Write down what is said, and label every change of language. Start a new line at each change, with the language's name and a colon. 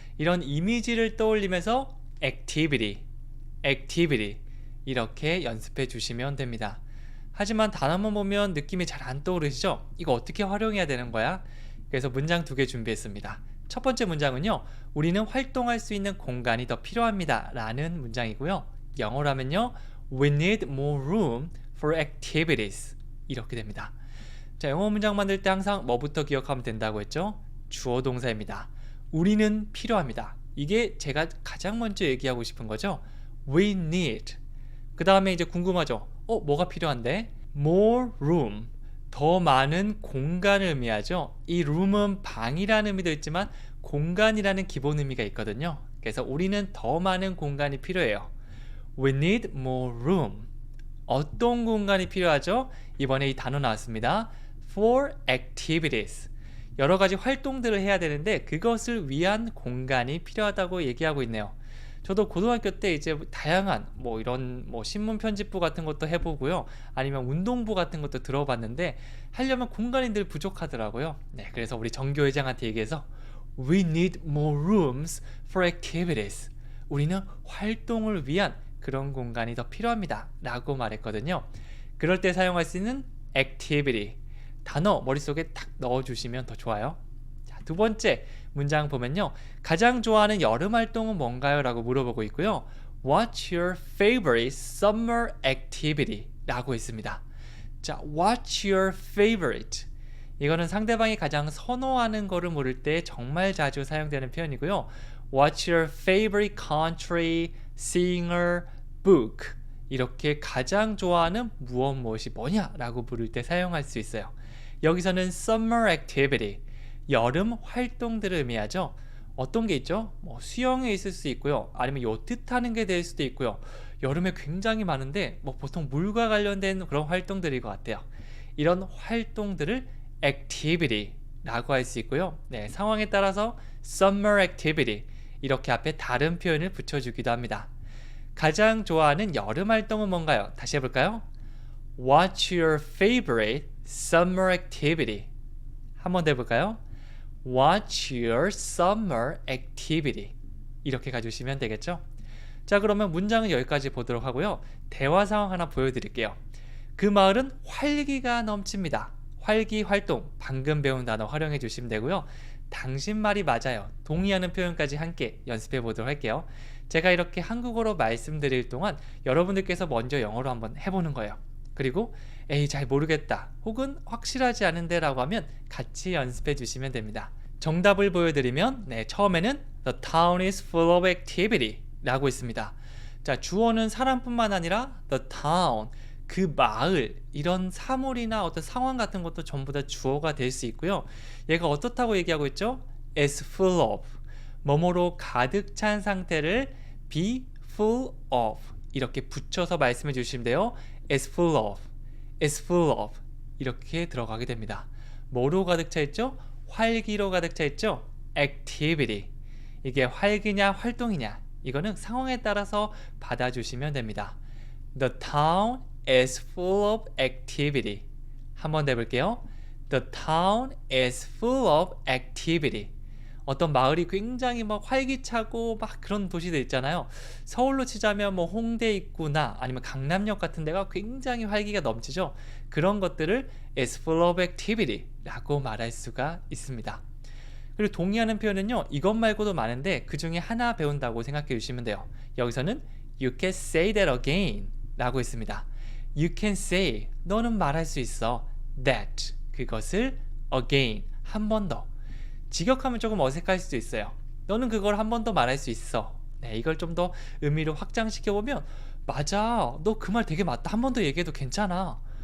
Korean: 이런 이미지를 떠올리면서 activity, activity 이렇게 연습해 주시면 됩니다. 하지만 단어만 보면 느낌이 잘 안 떠오르시죠? 이거 어떻게 활용해야 되는 거야? 그래서 문장 2개 준비했습니다. 첫 번째 문장은요, 우리는 활동할 수 있는 공간이 더 필요합니다 라는 문장이고요. 영어로 하면요,
English: We need more room for activities.
Korean: 이렇게 됩니다. 자, 영어 문장 만들 때 항상 뭐부터 기억하면 된다고 했죠? 주어 동사입니다. 우리는 필요합니다. 이게 제가 가장 먼저 얘기하고 싶은 거죠.
English: We need.
Korean: 그 다음에 이제 궁금하죠? 뭐가 필요한데?
English: More room.
Korean: 더 많은 공간을 의미하죠. 이 room은 방이라는 의미도 있지만 공간이라는 기본 의미가 있거든요. 그래서 우리는 더 많은 공간이 필요해요.
English: We need more room.
Korean: 어떤 공간이 필요하죠? 이번에 이 단어 나왔습니다.
English: For activities.
Korean: 여러 가지 활동들을 해야 되는데 그것을 위한 공간이 필요하다고 얘기하고 있네요. 저도 고등학교 때 이제 다양한 이런 신문 편집부 같은 것도 해보고요. 아니면 운동부 같은 것도 들어봤는데 하려면 공간이 늘 부족하더라고요. 네, 그래서 우리 정교회장한테 얘기해서
English: We need more rooms for activities.
Korean: 우리는 활동을 위한 그런 공간이 더 필요합니다 라고 말했거든요. 그럴 때 사용할 수 있는 activity. 단어 머릿속에 딱 넣어주시면 더 좋아요. 자, 두 번째 문장 보면요, 가장 좋아하는 여름 활동은 뭔가요? 라고 물어보고 있고요.
English: What's your favorite summer activity?
Korean: 라고 있습니다. 자,
English: What's your favorite?
Korean: 이거는 상대방이 가장 선호하는 거를 물을 때 정말 자주 사용되는 표현이고요.
English: What's your favorite country, singer, book?
Korean: 이렇게 가장 좋아하는 무엇이 뭐냐? 라고 물을 때 사용할 수 있어요. 여기서는 summer activity, 여름 활동들을 의미하죠. 어떤 게 있죠? 수영에 있을 수 있고요. 아니면 요트 타는 게 될 수도 있고요. 여름에 굉장히 많은데 보통 물과 관련된 그런 활동들일 것 같아요. 이런 활동들을 activity라고 할 수 있고요. 네, 상황에 따라서 summer activity 이렇게 앞에 다른 표현을 붙여주기도 합니다. 가장 좋아하는 여름 활동은 뭔가요? 다시 해볼까요?
English: What's your favorite summer activity?
Korean: 한번 더 해볼까요?
English: What's your summer activity?
Korean: 이렇게 가주시면 되겠죠? 자, 그러면 문장은 여기까지 보도록 하고요. 대화 상황 하나 보여드릴게요. 그 마을은 활기가 넘칩니다. 활기, 활동, 방금 배운 단어 활용해 주시면 되고요. 당신 말이 맞아요. 동의하는 표현까지 함께 연습해 보도록 할게요. 제가 이렇게 한국어로 말씀드릴 동안 여러분들께서 먼저 영어로 한번 해보는 거예요. 그리고 에이 잘 모르겠다 혹은 확실하지 않은데 라고 하면 같이 연습해 주시면 됩니다. 정답을 보여드리면 처음에는
English: The town is full of activity
Korean: 라고 있습니다. 자, 주어는 사람뿐만 아니라 the town, 그 마을, 이런 사물이나 어떤 상황 같은 것도 전부 다 주어가 될 수 있고요. 얘가 어떻다고 얘기하고 있죠?
English: is full of,
Korean: 뭐뭐로 가득 찬 상태를
English: be full of
Korean: 이렇게 붙여서 말씀해 주시면 돼요.
English: is full of, is full of
Korean: 이렇게 들어가게 됩니다. 뭐로 가득 차 있죠? 활기로 가득 차 있죠? activity. 이게 활기냐 활동이냐 이거는 상황에 따라서 받아주시면 됩니다.
English: The town is full of activity.
Korean: 한번 더 해볼게요.
English: The town is full of activity.
Korean: 어떤 마을이 굉장히 막 활기차고 막 그런 도시들 있잖아요. 서울로 치자면 뭐 홍대 입구나 아니면 강남역 같은 데가 굉장히 활기가 넘치죠. 그런 것들을
English: is full of activity
Korean: 라고 말할 수가 있습니다. 그리고 동의하는 표현은요, 이것 말고도 많은데 그 중에 하나 배운다고 생각해 주시면 돼요. 여기서는
English: you can say that again
Korean: 라고 있습니다.
English: You can say,
Korean: 너는 말할 수 있어. that, 그것을 again, 한 번 더. 직역하면 조금 어색할 수도 있어요. 너는 그걸 한 번 더 말할 수 있어. 이걸 좀 더 의미로 확장시켜보면 맞아, 너 그 말 되게 맞다. 한 번 더 얘기해도 괜찮아.